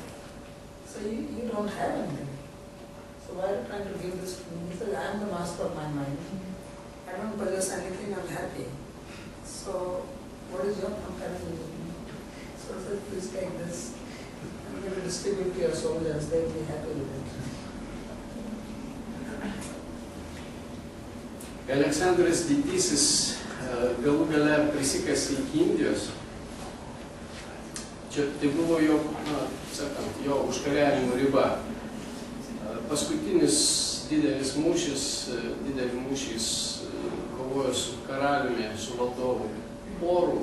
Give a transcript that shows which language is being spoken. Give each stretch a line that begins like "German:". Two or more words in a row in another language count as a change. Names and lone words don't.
English: So you don't have anything. So why are you trying to give this to me? He says, I am the master of my mind. I don't possess anything, I am happy. So what is your comparison with me? So he said, please take this. I'm going to distribute to your soldiers, they will be happy with it.
Lithuanian: Aleksandras Didysis galų gale prisikasė iki Indijos. Čia tai buvo jo, sakant, jo užkariavimo riba. Paskutinis didelis mūšis, didelį mūšį jis kovojo su karaliumi, su valdovu Boru.